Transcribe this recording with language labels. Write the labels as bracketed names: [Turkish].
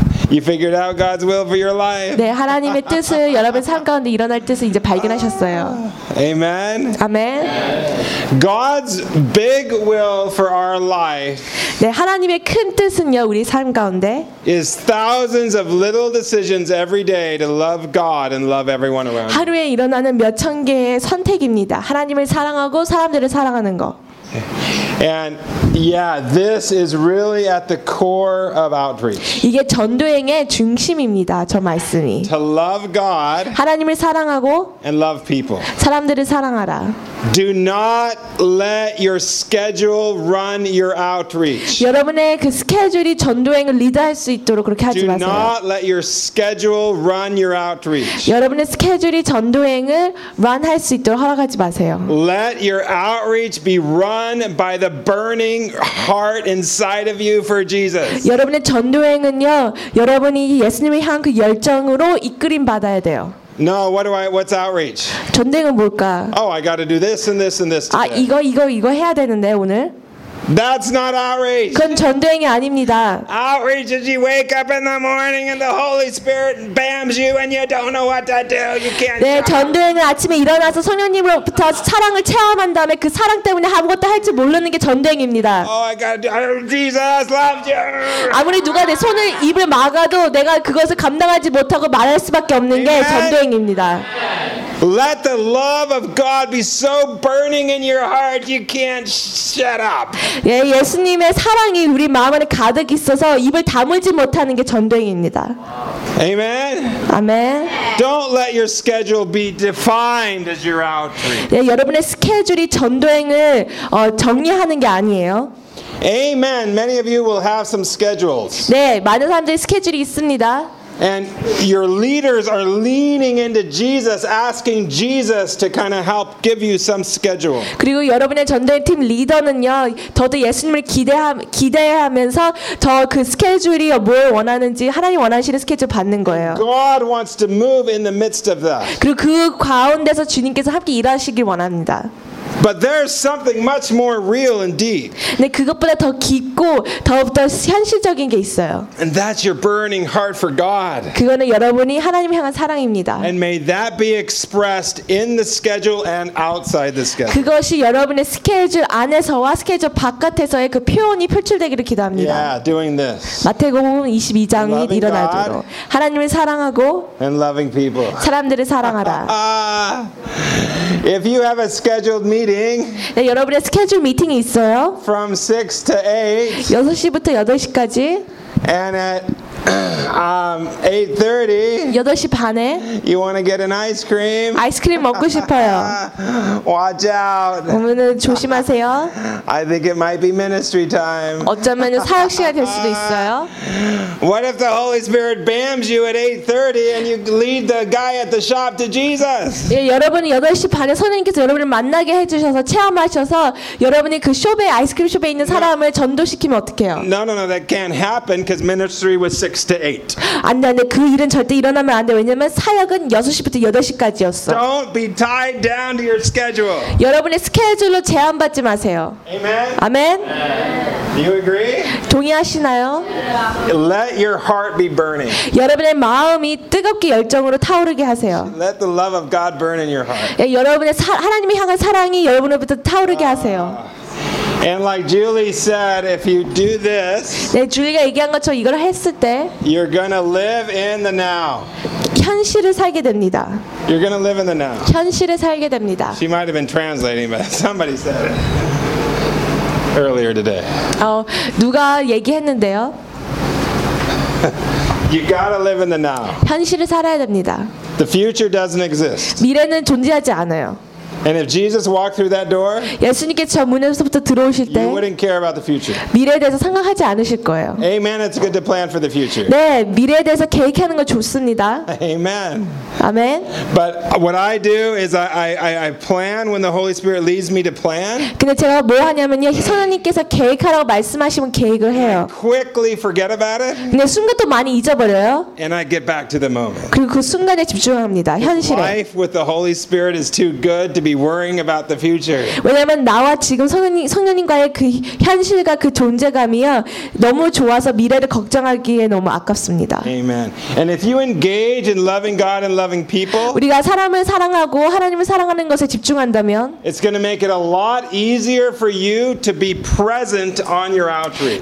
[English] You figured out God's will for your life. [Korean] 네, 하나님의 뜻을 여러분 삶 가운데 일어날 뜻을 이제 발견하셨어요. [English] Amen. Amen. God's big will for our life. [Korean] 네, 하나님의 큰 뜻은요 우리 삶 가운데. [English] Is thousands of little decisions every day to love God and love everyone around. [Korean] 하루에 일어나는 몇천 개의 선택입니다. 하나님을 사랑하고 사람들을 사랑하는 거. [English] And yeah, this is really at the core of outreach. [Korean] 이게 전도행의 중심입니다. 저 말씀이. [English] To love God. [Korean] 하나님을 사랑하고. [English] And love people. [Korean] 사람들을 사랑하라. [English] Do not let your schedule run your outreach. [Korean] 여러분의 그 스케줄이 전도행을 리드할 수 있도록 그렇게 하지 마세요. [English] Do not let your schedule run your outreach. [Korean] 여러분의 스케줄이 전도행을 run할 수 있도록 허락하지 마세요. [English] Let your outreach be run by the burning heart inside of you for Jesus. [Korean] 여러분의 전도행은요, 여러분이 예수님을 향한 그 열정으로 이끌임 받아야 돼요. [English] No, what do I? What's outreach? [Korean] 전도행은 뭘까? [English] Oh, I got to do this and this and this. Today. [Korean] 아, 이거 해야 되는데 오늘. [English] That's not outreach. [Korean] 그건 전도행이 아닙니다. [English] Outreach is you wake up in the morning and the Holy Spirit bams you and you don't know what to do. You can't. [Korean] 네, 전도행은 아침에 일어나서 성령님으로부터 사랑을 체험한 다음에 그 사랑 때문에 아무것도 할 줄 모르는 게 전도행입니다. [English] Oh, I got Jesus loves you. [Korean] 아무리 누가 내 손을 입을 막아도 내가 그것을 감당하지 못하고 말할 수밖에 없는 게 전도행입니다. [English] Let the love of God be so burning in your heart you can't shut up. [Korean] 예, 예수님의 사랑이 우리 마음 안에 가득 있어서 입을 다물지 못하는 게 전도행입니다. [English] Amen. Amen. Don't let your schedule be defined as your outreach. [Korean] 예, 여러분의 스케줄이 전도행을 정리하는 게 아니에요. [English] Amen. Many of you will have some schedules. [Korean] 네, 많은 사람들이 스케줄이 있습니다. [English] And your leaders are leaning into Jesus, asking Jesus to kind of help give you some schedule. [Korean] 그리고 여러분의 전도행 팀 리더는요, 더더 예수님을 기대하면서 더 그 스케줄이 뭘 원하는지 하나님 원하시는 스케줄 받는 거예요. [English] God wants to move in the midst of that. [Korean] 그리고 그 가운데서 주님께서 함께 일하시길 원합니다. [English] But there's something much more real and deep. [Korean] 네, 그것보다 더 깊고 더욱더 현실적인 게 있어요. [English] And that's your burning heart for God. [Korean] 그거는 여러분이 하나님 향한 사랑입니다. [English] And may that be expressed in the schedule and outside the schedule. [Korean] 그것이 여러분의 스케줄 안에서와 스케줄 바깥에서의 그 표현이 표출되기를 기도합니다. [English] Yeah, doing this. [Korean] 마태복음 22장이 일어나도록 [English] God [Korean] 하나님을 사랑하고 [English] and loving people. [Korean] 사람들을 사랑하라. [English] If you have a scheduled meeting, [Korean] 네, 여러분의 스케줄 미팅이 있어요. [English] From 6 to 8. [Korean] 6시부터 8시까지. [English] And at 8:30. [Korean] 8시 반에. [English] You want to get an ice cream? [Korean] 아이스크림 먹고 싶어요. [English] Watch out. [Korean] 오늘은 조심하세요. [English] I think it might be ministry time. [Korean] 어쩌면 사역 시간 될 수도 있어요. [English] What if the Holy Spirit bams you at 8:30 and you lead the guy at the shop to Jesus? [Korean] 예, 여러분이 8시 반에 선생님께서 여러분을 만나게 해주셔서 체험하셔서 여러분이 그 숍에 아이스크림 숍에 있는 사람을 전도시키면 어떡해요? [English] No, that can't happen because ministry was 6. 6 to 8. [Korean] 아니, 그 일은 절대 일어나면 안 돼. 왜냐면 사역은 6시부터 8시까지였어. [English] Don't be tied down to your schedule. [Korean] 여러분의 스케줄로 제한받지 마세요. [English] Amen. Amen. Do you agree? [Korean] 동의하시나요? [English] Let your heart be burning. [Korean] 여러분의 마음이 뜨겁게 열정으로 타오르게 하세요. [English] Let the love of God burn in your heart. [Korean] 여러분의 하나님을 향한 사랑이 여러분으로부터 타오르게 하세요. [English] And like Julie said, if you do this, [Korean] 네, 줄리가 얘기한 것처럼 이걸 했을 때, [English] you're gonna live in the now. [Korean] 현실을 살게 됩니다. [English] You're gonna live in the now. [Korean] 현실을 살게 됩니다. [English] She might have been translating, but somebody said it earlier today. [Korean] 누가 얘기했는데요? [English] You gotta live in the now. [Korean] 현실을 살아야 됩니다. [English] The future doesn't exist. [Korean] 미래는 존재하지 않아요. [English] And if Jesus walked through that door, [Korean] 예수님께서 저 문에서부터 들어오실 때, [English] you wouldn't care about the future. [Korean] 미래에 대해서 생각하지 않으실 거예요. [English] Amen. It's good to plan for the future. [Korean] 네, 미래에 대해서 계획하는 거 좋습니다. [English] Amen. [Korean] 아멘. [English] But what I do is I plan when the Holy Spirit leads me to plan. [Korean] 근데 제가 뭐 하냐면요, 성령님께서 계획하라고 말씀하시면 계획을 해요. [English] I quickly forget about it. [Korean] 근데 순간도 많이 잊어버려요. [English] And I get back to the moment. [Korean] 그리고 그 순간에 집중합니다. 현실에. [English] Life with the Holy Spirit is too good to be worrying about the future. [Korean] 왜냐면 나와 지금 성령님과의 그 현실과 그 존재감이요 너무 좋아서 미래를 걱정하기에 너무 아깝습니다. [English] Amen. And if you engage in loving God and loving people, [Korean] 우리가 사람을 사랑하고 하나님을 사랑하는 것에 집중한다면, [English] it's going to make it a lot easier for you to be present on your outreach.